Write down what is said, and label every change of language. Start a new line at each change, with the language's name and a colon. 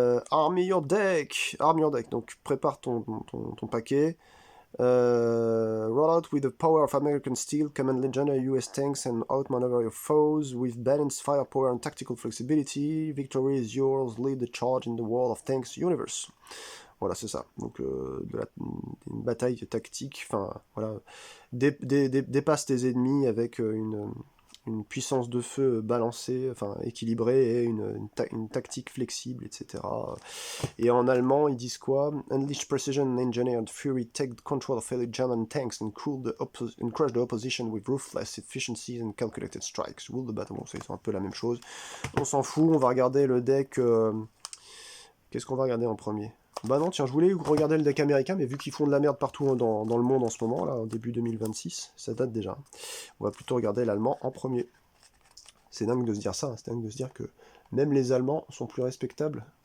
English: Arm your deck, arm your deck.
French: Donc prépare ton paquet.
English: Roll out with the power of American steel, command legendary US tanks and outmaneuver your foes with balanced firepower and tactical flexibility. Victory is yours, lead the charge in the world of tanks universe.
French: Voilà, c'est ça. Donc, une bataille tactique, enfin, voilà. Dépasse tes ennemis avec une puissance de feu balancée, enfin, équilibrée et une tactique flexible, etc. Et en allemand, ils disent quoi?
English: Unleash precision and engineered fury, take control of fellow German tanks and crush the opposition with ruthless efficiency and calculated strikes. Rule the battle.
French: Bon, c'est un peu la même chose. On s'en fout, on va regarder le deck. Qu'est-ce qu'on va regarder en premier? Bah non, tiens, je voulais regarder le deck américain, mais vu qu'ils font de la merde partout dans le monde en ce moment, là, au début 2026, ça date déjà. On va plutôt regarder l'allemand en premier. C'est dingue de se dire ça, c'est dingue de se dire que même les Allemands sont plus respectables.